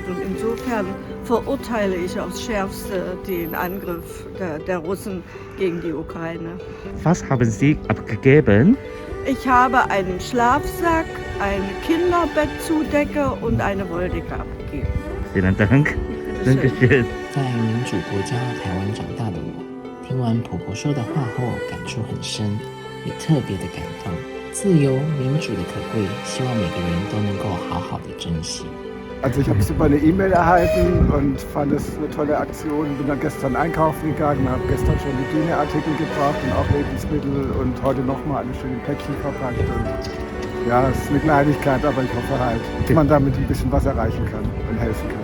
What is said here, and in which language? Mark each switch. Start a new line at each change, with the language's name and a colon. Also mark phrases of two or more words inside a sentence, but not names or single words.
German: Und insofern verurteile ich aufs Schärfste den Angriff der Russen gegen die Ukraine. Was haben Sie abgegeben? Ich habe einen Schlafsack, eine Kinderbettzudecke und eine Wolldecke abgegeben. Vielen Dank. Dankeschön.
Chinese: 在民主国家台湾长大的我，听完婆婆说的话后，感触很深，也特别的感动。自由民主的可贵，希望每个人都能够好好的珍惜。
German: Also ich habe super eine E-Mail erhalten und fand es eine tolle Aktion. Bin dann gestern einkaufen gegangen, habe gestern schon Hygieneartikel gebracht und auch Lebensmittel und heute nochmal alle schöne Päckchen verpackt. Und ja, es ist eine Kleinigkeit, aber ich hoffe halt, dass man damit ein bisschen was erreichen kann und helfen kann.